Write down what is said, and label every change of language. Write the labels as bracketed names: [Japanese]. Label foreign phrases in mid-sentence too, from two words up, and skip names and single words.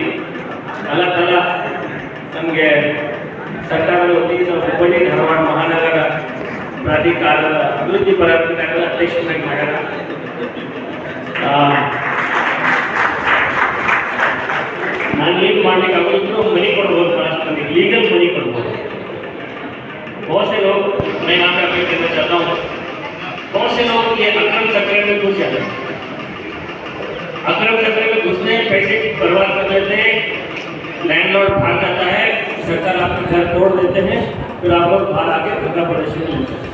[Arabic] الله تعالى [Kannada] ನಮಗೆ ಸರ್ಕಾರದ ವತಿಯಿಂದ ನಾವು ಹುಬ್ಬಳ್ಳಿ ಧಾರವಾಡ ಮಹಾನಗರ ಪ್ರಾಧಿಕಾರದ ಅಭಿವೃದ್ಧಿ ಪ್ರಾಧಿಕಾರದ ಅಧ್ಯಕ್ಷರಾಗಿ ಮಾಡ್ಯಾರ। ನಾನು ಏನು ಮಾಡ್ಲಿಕ್ಕೆ ಆಗೋದು ಮನಿ ಕೊಡ್ಬೋದು, ರಾಷ್ಟ್ರದಲ್ಲಿ [English] legal money [Kannada] ಕೊಡ್ಬೋದು। [Hindi] बहुत से लोग, मैं यहाँ पे अपील करना चाहता हूँ, बहुत से लोग ये अक्रम चक्र में घुस जाते हैं। अक्रम चक्र में घुसने पैसे बर्बाद कर देते हैं, लैंडलॉर्ड भाग जाता है, सरकार आपके घर तोड़ देते हैं, फिर आप लोग बाहर आके धरना प्रदर्शन करते हैं।